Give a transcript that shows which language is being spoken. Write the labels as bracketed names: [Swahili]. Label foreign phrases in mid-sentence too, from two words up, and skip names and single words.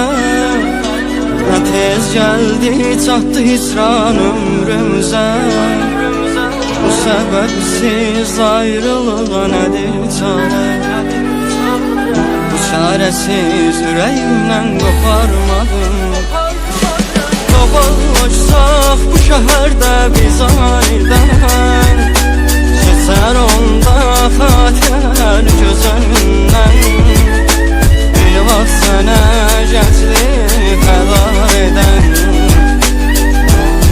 [Turkish] Ne tez geldi çattı hicran ömrümüze. Bu sebepsiz ayrılığa nedir çare? Bu çaresiz yüreğimden koparmadım. [Azerbaijani] Qaballaşsaq bu şəhərdə biz anidən, keçər onda xatirələr gözündən. Bir vaxt sənə gənclik fəda edən,